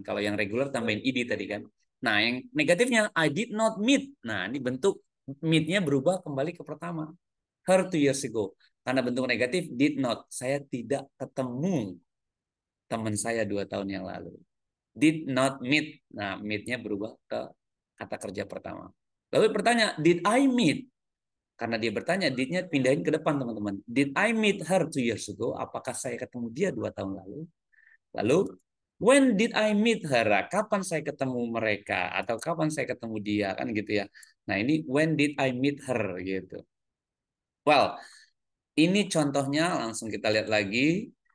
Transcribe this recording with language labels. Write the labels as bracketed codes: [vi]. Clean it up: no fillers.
[id] Kalau yang regular tambahin id tadi kan. Nah, yang negatifnya [en] I did not meet. [id] Nah, ini bentuk meet-nya berubah kembali ke pertama. [en] Her 2 years ago. [id] Karena bentuk negatif did not. Saya tidak ketemu teman saya 2 tahun yang lalu. [en] Did not meet. [id] Nah, meet-nya berubah ke kata kerja pertama. Lalu bertanya, [en] did I meet? [id] Karena dia bertanya, did-nya pindahin ke depan, teman-teman. [en] Did I meet her 2 years ago? [id] Apakah saya ketemu dia 2 tahun lalu? [en] Lalu, when did I meet her? [id] Kapan saya ketemu mereka? Atau kapan saya ketemu dia? Kan gitu ya. Nah, ini [en] when did I meet her? [id] Gitu. Well, ini contohnya. Langsung kita lihat lagi.